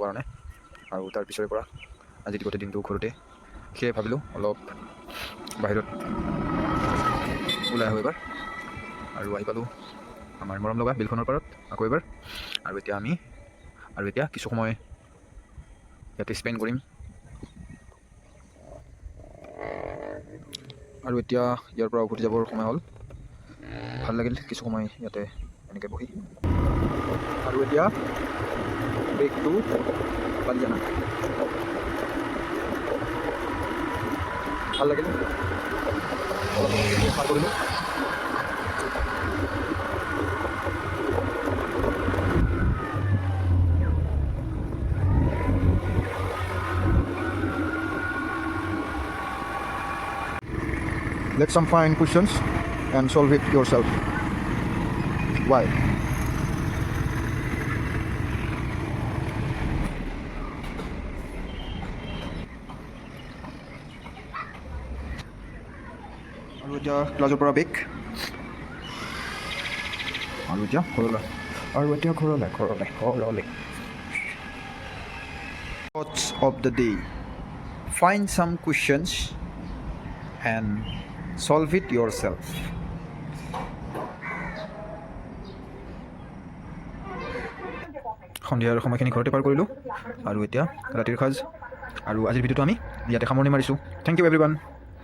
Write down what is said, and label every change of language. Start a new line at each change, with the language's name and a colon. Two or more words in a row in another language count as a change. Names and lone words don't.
Assamese: কাৰণে আৰু তাৰ পিছৰে পৰা আজি গোটেই দিনটো ঘৰতে সেয়ে ভাবিলোঁ অলপ বাহিৰত ওলাই আহোঁ এবাৰ আৰু আহি পালোঁ আমাৰ মৰম লগা বিলখনৰ পাৰত আকৌ এবাৰ আৰু এতিয়া কিছু সময় ইয়াতে স্পেণ্ড কৰিম আৰু এতিয়া ইয়াৰ পৰা উভতি যাবৰ সময় হ'ল। ভাল লাগিল কিছু সময় ইয়াতে এনেকৈ বহি আৰু এতিয়া ব্ৰেকটো বাজি জানা ভাল লাগিল অলপ কৰিলোঁ।
English: Let's some find questions and solve it yourself. Why?
Assamese: আৰু এতিয়া ক্লাছৰ পৰা বেক আৰু এতিয়া ঘৰলৈ
English: Thoughts of the day. Find some questions and solve it yourself.
Assamese: সন্ধিয়াৰ সময়খিনি ঘৰতে পাৰ কৰিলোঁ আৰু এতিয়া ৰাতিৰ সাজ আৰু আজিৰ ভিডিঅ'টো আমি ইয়াতে সামৰণি মাৰিছোঁ।
English: thank you everyone.